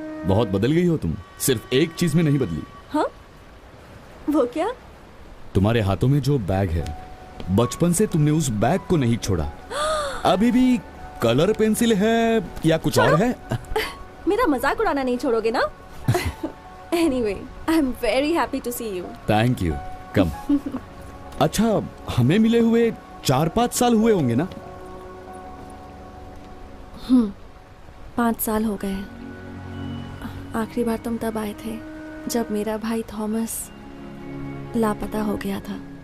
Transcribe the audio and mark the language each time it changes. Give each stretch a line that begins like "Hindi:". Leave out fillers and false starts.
Hindi: बहुत बदल गई हो तुम, सिर्फ एक चीज में नहीं बदली। हाँ? वो क्या? तुम्हारे हाथों में जो बैग है, बचपन से तुमने उस बैग को नहीं छोड़ा। अभी भी कलर पेंसिल है या कुछ और है? मेरा मजाक उड़ाना नहीं छोड़ोगे ना?
English: Anyway, I'm very happy to see you. Thank you. Come.
Hindi: अच्छा, हमें मिले हुए 4-5 साल हुए होंगे ना? 5 साल हो गए। आखिरी बार तुम तब आए थे जब मेरा भाई थॉमस लापता हो गया था।